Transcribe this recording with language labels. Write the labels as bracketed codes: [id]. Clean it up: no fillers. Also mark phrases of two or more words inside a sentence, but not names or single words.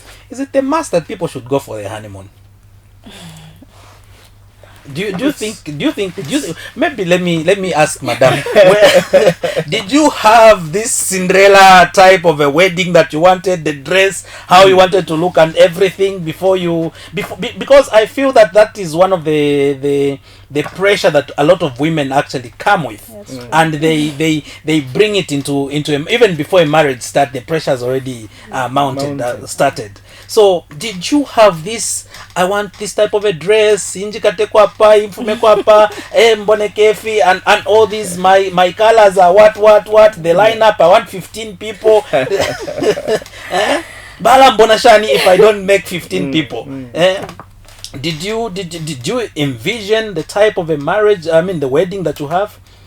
[en] Is it a must that people should go for the honeymoon? Do you think maybe let me ask madam, did you have this Cinderella type of a wedding that you wanted, the dress, how you wanted to look and everything before because I feel that is one of the pressure that a lot of women actually come with. Yes. And they bring it into even before a marriage start, the pressure is already started. So did you have this, I want this type of a dress, [bem] injikate kwapa, imfume kwapa, mbone kefi, [en] and all these my colors are what the lineup, I want 15 people. [bem] Bala mbona shani [en] if I don't make 15 people. Did you envision the type of a marriage, the wedding that you have?